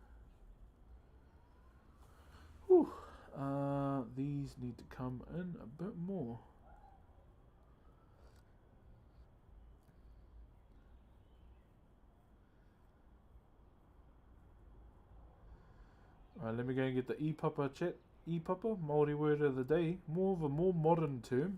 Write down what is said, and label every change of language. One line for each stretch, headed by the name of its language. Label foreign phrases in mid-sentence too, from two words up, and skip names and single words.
English: Whew. These need to come in a bit more. Alright, let me go and get the e-papa chat. E-papa, Maori word of the day. More of a more modern term.